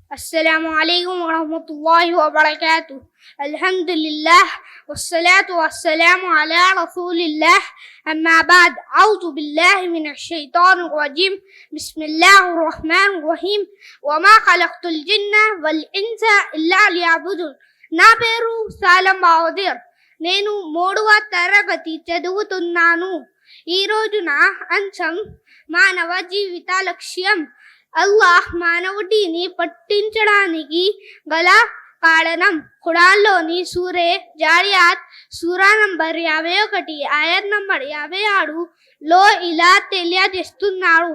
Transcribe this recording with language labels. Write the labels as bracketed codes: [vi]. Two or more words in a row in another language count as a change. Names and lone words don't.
[ar] السلام عليكم ورحمة الله وبركاته. الحمد لله والصلاة والسلام على رسول الله. أما بعد، أعوذ بالله من الشيطان الرجيم. بسم الله الرحمن الرحيم. وما خلقت الجن والإنس إلا ليعبدون. [te] నా పేరు సాలం బావదీర్. నేను 3వ తరగతి చదువుతున్నాను. ఈరోజు నా అంశం మానవ జీవిత లక్ష్యం. అల్లాహ్ మానవుడిని పట్టించడానికి గల కారణం ఖురాన్లోని సూరే జారియాత్ సూరా నంబర్ 51 ఆయత్ నంబర్ 56 లో ఇలా తెలియజేస్తున్నాడు.